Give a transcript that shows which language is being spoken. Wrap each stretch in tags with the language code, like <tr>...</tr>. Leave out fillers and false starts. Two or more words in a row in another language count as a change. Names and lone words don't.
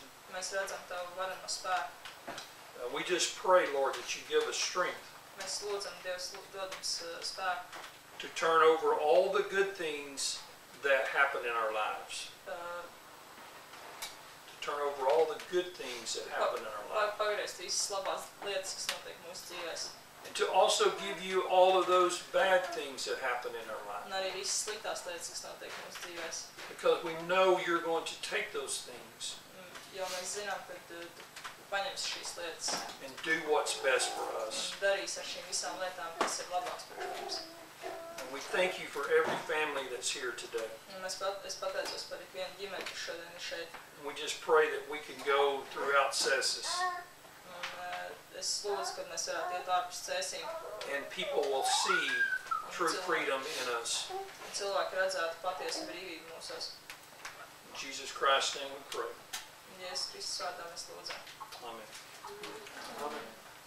<lv>Mēs redzam Tavu vareno spēku.</lv> <en>We just pray, Lord, that you give us strength</en> <lv>Mēs lūdzam, Dievs, dod mums spēku.</lv> <en>to turn over all the good things that happen in our lives. To turn over all the good things that happen in our lives.</en> <lv>Pagriezt visas labās lietas, kas notiek mūsu dzīvēs.</lv> <en>And to also give you all of those bad things that happen in our lives.</en> <lv>Un arī visas sliktās lietas, kas notiek mūsu dzīvēs.</lv> <en>Because we know you're going to take those things</en> <lv>Jo mēs zinām, ka Tu paņemsi šīs lietas</lv> <en>and do what's best for us.</en> <lv>un darīsi ar šīm visām lietām, kas ir labāks par mums.</lv> <en>And we thank you for every family that's here today.</en> <lv>Un es pateicos par ikvienu ģimeni, kas šodien ir šeit.</lv> <en>And we just pray that we can go throughout Cessus</en> <lv>Un es lūdzu, ka mēs varētu iet ārpus cēsīm.</lv> <en>and people will see true freedom in us.</en> <lv>Un cilvēki redzētu patiesu brīvību mūsos.</lv> <en>In Jesus Christ's name we pray.</en> <lv>Un Jēzus Kristus vārdā mēs lūdzam.</lv> <en>Amen. Amen.</en>